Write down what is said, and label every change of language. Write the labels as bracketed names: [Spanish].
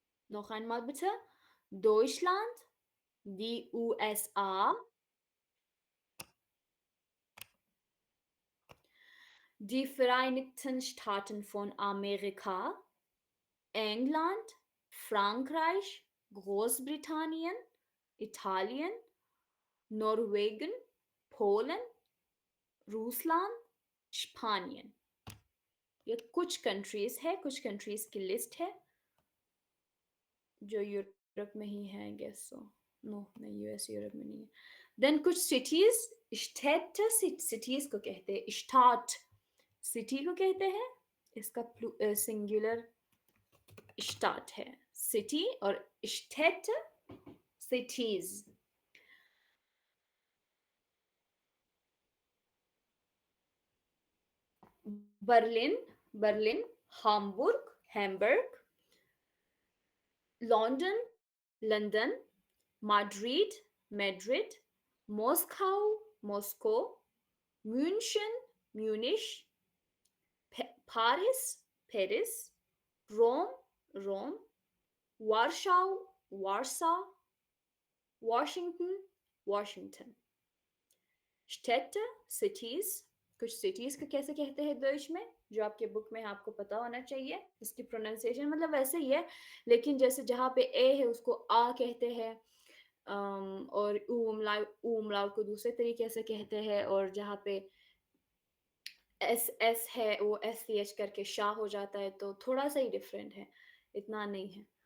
[German] Noch einmal bitte. Deutschland, die USA, die Vereinigten Staaten von Amerika, England, Frankreich, Großbritannien, Italien, Norwegen, Polen, रूसलान, स्पानियन। [Hindi] ये कुछ countries है, कुछ countries की list है जो यूरोप में ही है, आई गेस सो। नो, नहीं, यूएस यूरोप में नहीं है। देन कुछ सिटीज, स्टेट, सिटीज को कहते हैं स्टार्ट, सिटी को कहते हैं, इसका सिंगुलर स्टार्ट है, सिटी, और state cities. [German] बर्लिन, बर्लिन, हाम्बुर्ग, हैम्बर्ग, लंदन, लंदन, Madrid, Madrid, Moscow, Moscow, München, Munich, Paris, Paris, Rome, Rome, Warsaw, Warsaw, Washington, Washington। [Hindi] Städte, cities, कुछ cities को कैसे कहते हैं डच में, जो आपके बुक में आपको पता होना चाहिए। इसकी प्रोनाउंसिएशन मतलब वैसे ही है, लेकिन जैसे जहाँ पे ए है उसको आ कहते हैं, और ऊमलाउ को दूसरे तरीके से कहते हैं, और जहाँ पे एस एस है वो एस सी एच करके शाह हो जाता है, तो थोड़ा सा ही डिफरेंट है, इतना नहीं है।